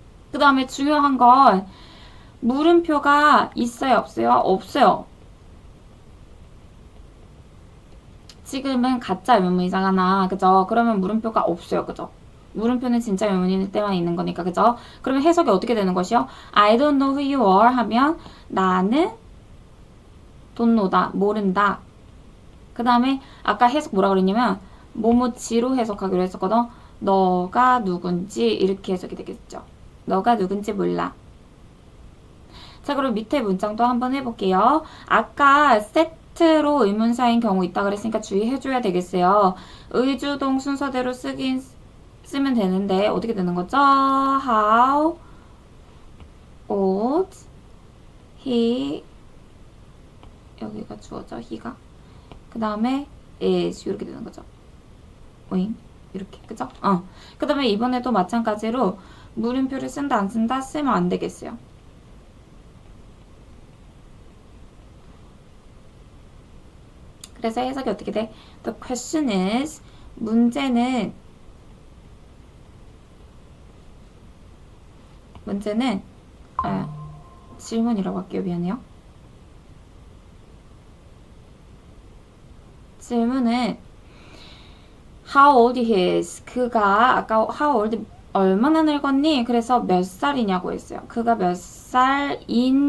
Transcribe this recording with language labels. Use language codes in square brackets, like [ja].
[ko] 그 다음에 중요한 건 물음표가 있어요? 없어요? 없어요. 지금은 가짜 의문문이잖아. 그죠? 그러면 물음표가 없어요. 그죠? 물음표는 진짜 의문일 때만 있는 거니까. 그죠? 그러면 해석이 어떻게 되는 것이요? [en] I don't know who you are [ko] 하면 나는 [en] don't know다. [ko] 모른다. 그 다음에 아까 해석 뭐라 그랬냐면 뭐뭐지로 해석하기로 했었거든. 너가 누군지 이렇게 해석이 되겠죠. 너가 누군지 몰라. 자, 그럼 밑에 문장도 한번 해볼게요. 아까 세트로 의문사인 경우 있다 그랬으니까 주의해줘야 되겠어요. 의주동 순서대로 쓰면 되는데 어떻게 되는 거죠? How old he 여기가 주어져 he가 그 다음에 is 이렇게 되는 거죠. 오잉 이렇게 그죠? 그 다음에 이번에도 마찬가지로 물음표를 쓴다 안 쓴다 쓰면 안 되겠어요. 그래서 해석이 어떻게 돼? [en] The question is [ko] 문제는 질문이라고 할게요. 미안해요. 질문은 [en] How old he is? [ko] 그가 아까 how old 얼마나 늙었니? 그래서 몇 살이냐고 했어요. 그가 몇 살인지이다.